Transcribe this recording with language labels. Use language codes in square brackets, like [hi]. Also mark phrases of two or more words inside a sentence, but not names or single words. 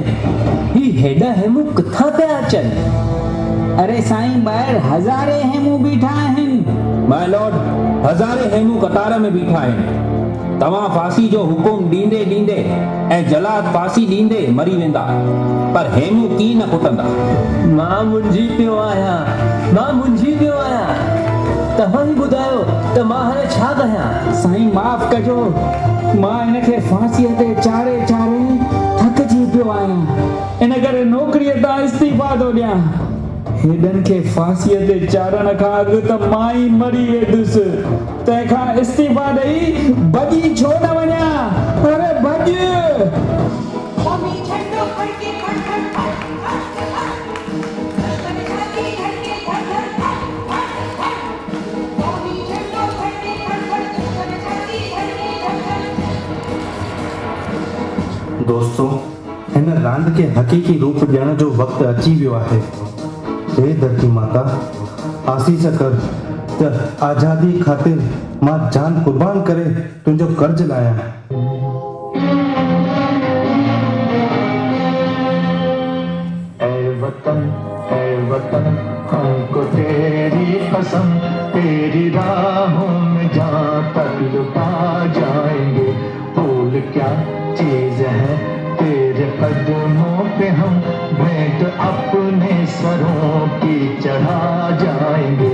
[sd] ही हेॾा हेमू किथां पिया अचनि? अरे साईं, ॿाहिरि हज़ारे हेमू बीठा आहिनि। [en] my lord, [sd] हज़ारे हेमू कतार में बीठा आहिनि। तव्हां फांसी जो हुकुम ॾींदे ॾींदे ऐं जलाद फांसी ॾींदे मरी वेंदा, पर हेमू की न कुटंदा। मां मुंझी पियो आहियां, तव्हां ई ॿुधायो त मां हाणे छा कयां। साईं माफ़ कजो, मां हिनखे फांसीअ ते चाढ़े थकिजी पियो आहियां, इन करे नौकरीअ तां इस्तीफ़ा थो ॾियां। हेॾनि खे फांसीअ ते चाढ़ण खां अॻु त मां ई मरी वेंदुसि, तंहिंखां इस्तीफ़ा ॾेई भॼी छो न वञा। अरे भॼ। स्वामी छंडो फड़के फड़ फड़ फड़ फड़ फड़ धड़कन छाती धड़के धड़ धड़ फड़ फड़ फड़ स्वामी छंडो फड़के फड़ फड़ धड़कन छाती धड़के धड़ धड़। दोस्तों, हिन रांदि खे हक़ीक़ी रूप ॾियण जो वक़्तु अची वियो आहे। हे धरती माता, आसीस कर त आज़ादी ख़ातिर मां जान कुर्बान करे तुंहिंजो कर्ज लाहियां। [hi] ऐ वतन हमको तेरी कसम, तेरी राहों में जहाँ तक लुटा जाएंगे। भूल क्या चीज है तेरे कदमों पे हम भेंट अपने सरों की चढ़ा जाएंगे।